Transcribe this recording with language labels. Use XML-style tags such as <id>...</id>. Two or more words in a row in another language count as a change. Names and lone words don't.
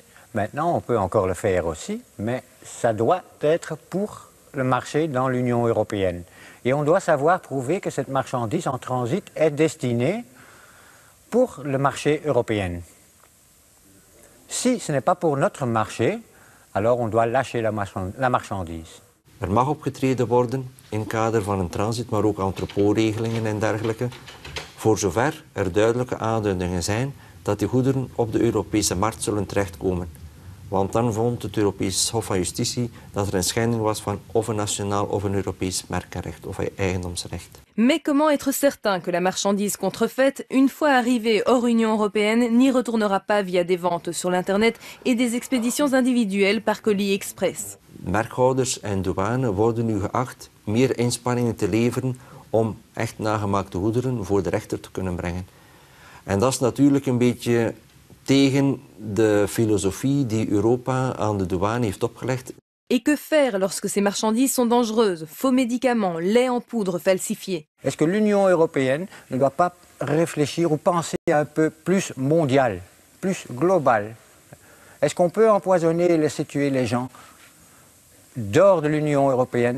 <fr>Maintenant, on peut encore le faire aussi, mais ça doit être pour le marché dans l'Union européenne. Et on doit savoir prouver que cette marchandise en transit est destinée pour le marché européen. Si ce n'est pas pour notre marché, alors on doit lâcher la marchandise.</fr> <nl>Mag opgetreden worden in het kader van een transit, maar ook entrepotregelingen en dergelijke, voor zover er duidelijke aanduidingen zijn dat die goederen op de Europese markt zullen terechtkomen. Want dan vond het Europees Hof van Justitie dat er een schending was van of een nationaal of een Europees merkenrecht of eigendomsrecht.</nl> <fr>Mais comment être certain que la marchandise contrefaite, une fois arrivée hors Union européenne, n'y retournera pas via des ventes sur l'Internet et des expéditions individuelles par colis express?</fr> <nl>Merkhouders en douane worden nu geacht meer inspanningen te leveren om echt nagemaakte goederen voor de rechter te kunnen brengen. En dat is natuurlijk een beetje tegen de filosofie die Europa aan de douane heeft opgelegd.</nl> <fr>Et que faire lorsque ces marchandises sont dangereuses? Faux médicaments, lait en poudre falsifié. Est-ce que l'Union européenne ne doit pas réfléchir ou penser un peu plus mondial, plus global? Est-ce qu'on peut empoisonner et laisser tuer les gens dehors de l'Union européenne?</fr>